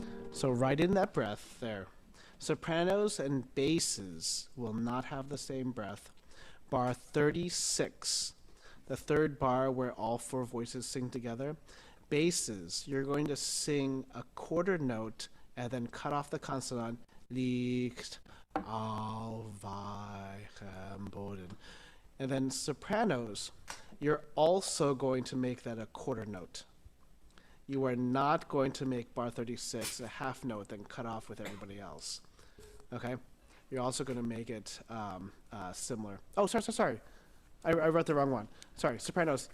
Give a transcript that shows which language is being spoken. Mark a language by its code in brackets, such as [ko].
[en] So right in that breath there. Sopranos and basses will not have the same breath. Bar 36, the third bar where all four voices sing together. Basses, you're going to sing a quarter note and then cut off the consonant. [de] Liegt auf weichem Boden. [en] And then sopranos, you're also going to make that a quarter note. You are not going to make bar 36 a half note, then cut off with everybody else. Okay? You're also going to make it similar. Oh, sorry. I wrote the wrong one. Sorry, sopranos.